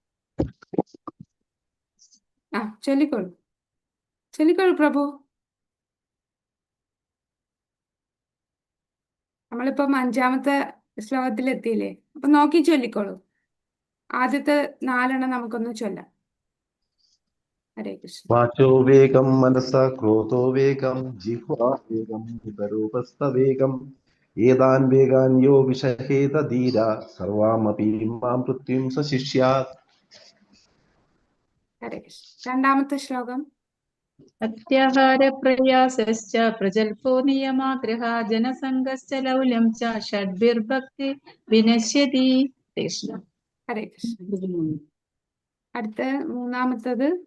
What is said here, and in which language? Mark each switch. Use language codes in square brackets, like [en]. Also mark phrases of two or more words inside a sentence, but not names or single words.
[ml] ചൊല്ലിക്കോളൂ പ്രഭു. നമ്മളിപ്പം 5-ാമത്തെ ശ്ലോകത്തിൽ എത്തിയില്ലേ? അപ്പൊ നോക്കി ചൊല്ലിക്കോളൂ. ആദ്യത്തെ 4 നമുക്കൊന്ന് ചൊല്ലാം. ഹരേ കൃഷ്ണ. [sa] वाचो वेगं मनसा क्रोधो वेगं जिह्वा वेगं हितरूपस्तवेगम् एतान् वेगान् यो विषहेत धीरा सर्वामपि मां मृत्युं स शिष्यात्. [ml] ഹരേ കൃഷ്ണ. രണ്ടാമത്തെ ശ്ലോകം. [sa] അത്യാഹാരപ്രയാസശ്ച പ്രജൽപോ നിയമാഗ്രഹ ജനസംഗശ്ച ലൗല്യം ച ഷഡ്ഭിർഭക്തി വിനശ്യതി. [ml] കൃഷ്ണ. ഹരേ കൃഷ്ണ. അടുത്ത മൂന്നാമത്തത്.